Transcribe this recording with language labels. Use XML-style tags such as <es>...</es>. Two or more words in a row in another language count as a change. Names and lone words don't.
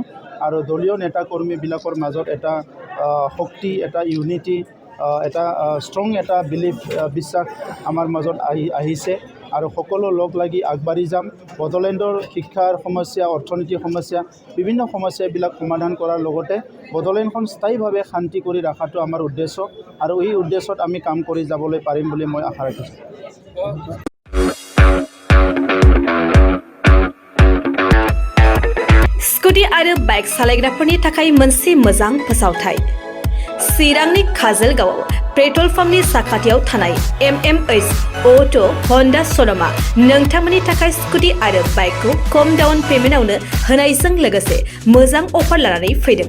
<as>আৰু দলীয় নেতাকৰ্মীবিলাকৰ মাজত এটা শক্তি, এটা ইউনিটি, এটা ষ্ট্ৰং এটা বিশ্বাস আমাৰ মাজত আহিছে আৰু সকলো লগ লাগি আগবাঢ়ি যাম। বড়োলেণ্ডৰ শিক্ষাৰ সমস্যা, অৰ্থনীতিৰ সমস্যা, বিভিন্ন সমস্যাবিলাক সমাধান কৰাৰ লগতে বড়োলেণ্ডখন স্থায়ীভাৱে শান্তি কৰি ৰখাটো আমাৰ উদ্দেশ্য আৰু এই উদ্দেশ্যত আমি কাম কৰি যাবলৈ পাৰিম বুলি মই আশা ৰাখিছোঁ।</as> <brx>स्कुटी आरो बाइक सालायग्राफोरनि थाखाय मोनसे मोजां फोसावथाय। चिरांनि काजलगावआव पेट्रल पाम्पनि साखाथियाव थानाय MMH अटो हन्डा श'रुमआ नोंथांमोननि थाखाय स्कुटी आरो बाइकखौ खम</brx> <en>down paymentआवनो</en> <brx>होनायजों लोगोसे मोजां अफार लानानै फैदों।</brx>